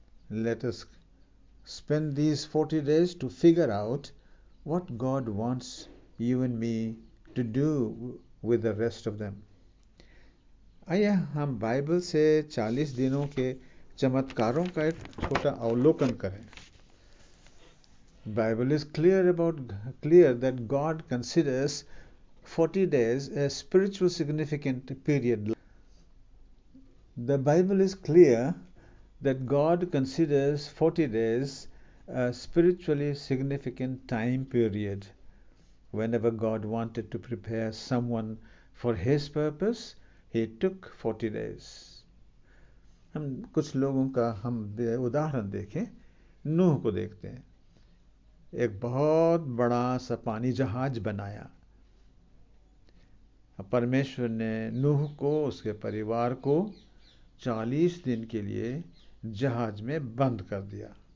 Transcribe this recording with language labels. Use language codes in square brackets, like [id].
[en] Let us spend these 40 days to figure out what God wants you and me to do with the rest of them. [hi] आइए हम Bible से 40 दिनों के चमत्कारों का एक छोटा अवलोकन करें। [en] Bible is clear that God considers 40 days a spiritual significant period. The Bible is clear that God considers 40 days a spiritually significant time period. Whenever God wanted to prepare someone for his purpose, he took 40 days. [hi] हम कुछ लोगों का हम उदाहरण देखें। नूह को देखते हैं। एक बहुत बड़ा सा पानी जहाज बनाया परमेश्वर ने नूह को, उसके परिवार को 40 दिन के लिए जहाज में बंद कर दिया।